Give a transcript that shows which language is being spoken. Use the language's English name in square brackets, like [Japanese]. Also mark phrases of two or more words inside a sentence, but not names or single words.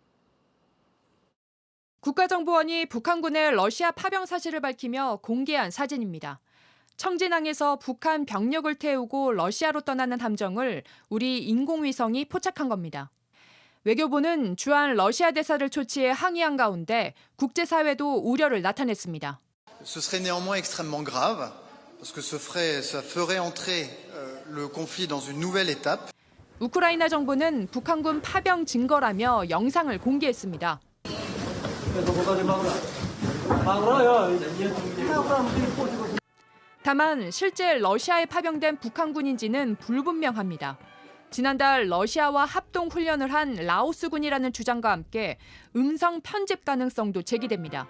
[Korean] 국가정보원이 북한군의 러시아 파병 사실을 밝히며 공개한 사진입니다. 청진항에서 북한 병력을 태우고 러시아로 떠나는 함정을 우리 인공위성이 포착한 겁니다. 외교부는 주한 러시아 대사를 초치해 항의한 가운데 국제사회도 우려를 나타냈습니다. [French] Ce serait néanmoins extrêmement grave parce que ça ferait entrer le conflit dans une nouvelle étape. [Korean] 우크라이나 정부는 북한군 파병 증거라며 영상을 공개했습니다. 다만 실제 러시아에 파병된 북한군인지는 불분명합니다. 지난달 러시아와 합동 훈련을 한 라오스군이라는 주장과 함께 음성 편집 가능성도 제기됩니다.